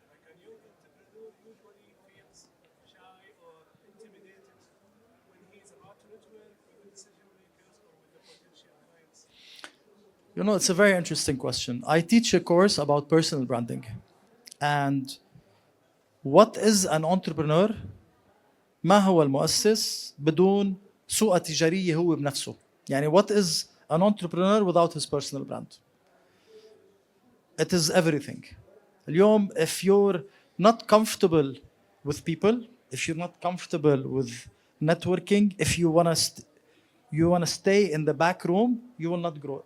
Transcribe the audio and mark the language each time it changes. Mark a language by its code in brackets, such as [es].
[en] Like a new entrepreneur usually feels shy or intimidated when he's about to network with the decision makers or with the potential clients. It's a very interesting question. I teach a course about personal branding. And what is an entrepreneur? [ar] ما هو المؤسس بدون سوءة تجارية هو بنفسه. [en] يعني what is an entrepreneur without his personal brand? It is everything. اليوم if you're not comfortable with people, if you're not comfortable with networking, if you want to stay in the back room, you will not grow.